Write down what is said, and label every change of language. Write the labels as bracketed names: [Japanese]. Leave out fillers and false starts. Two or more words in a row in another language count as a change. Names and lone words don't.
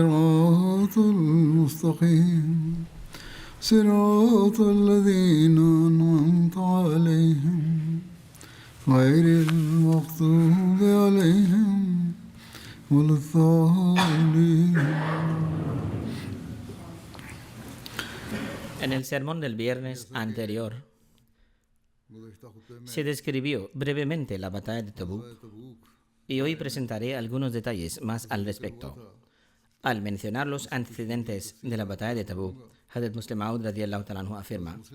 [Arabic] الصراط المستقيم صراط الذين أنعمت عليهم غير المغضوب عليهم ولا الضالين. [Spanish] En el sermón del viernes anterior se describió brevemente la batalla de Tabuk y hoy presentaré algunos detalles más al respecto. Al mencionar los antecedentes de la batalla de Tabuk, Hazrat Muslim Maud [Arabic] رضي الله تعالى عنه [Spanish] afirma: